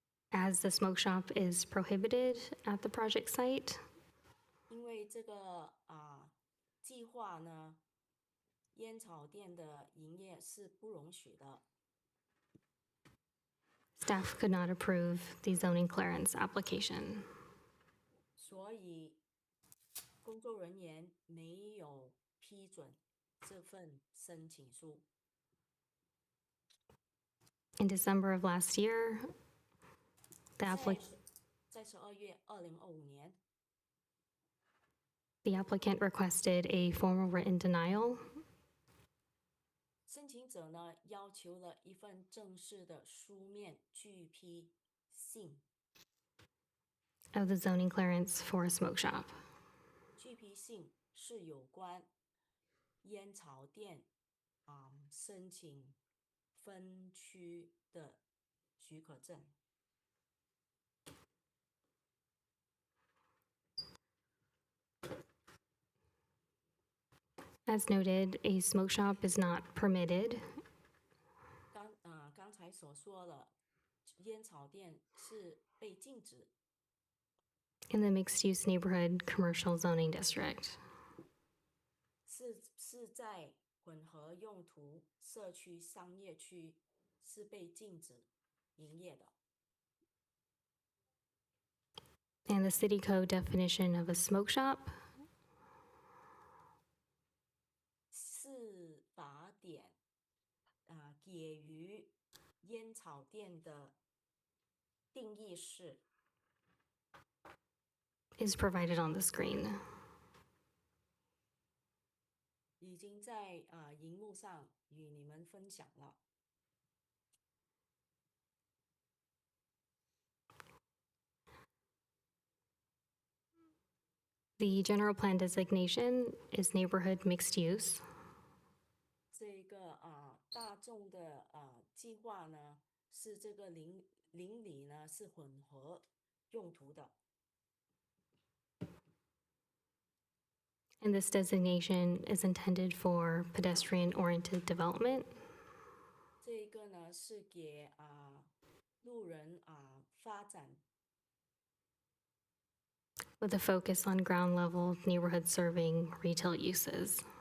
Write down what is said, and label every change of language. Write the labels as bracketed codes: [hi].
[en] As the smoke shop is prohibited at the project site, [zh] 因为这个计划呢，烟草店的营业是不容许的， [en] staff could not approve the zoning clearance application. [zh] 所以工作人员没有批准这份申请书。 [en] In December of last year, the, [zh] 在12月2025年， [en] the applicant requested a formal written denial [zh] 申请者呢要求了一份正式的书面拒批信。 [en] of the zoning clearance for a smoke shop. [zh] 拒批信是有关烟草店申请分区的许可证。 [en] As noted, a smoke shop is not permitted [zh] 刚才所说了，烟草店是被禁止， [en] in the mixed-use neighborhood commercial zoning district. [zh] 是在混合用途社区商业区是被禁止营业的。 [en] And the city code definition of a smoke shop [zh] 是法典给予烟草店的定义是 [en] is provided on the screen. [zh] 已经在荧幕上与你们分享了。 [en] The general plan designation is neighborhood mixed use. [zh] 这个大众的计划呢，是这个邻里呢是混合用途的。 [en] And this designation is intended for pedestrian-oriented development [zh] 这个呢是给路人发展， [en] with a focus on ground-level neighborhood-serving retail uses.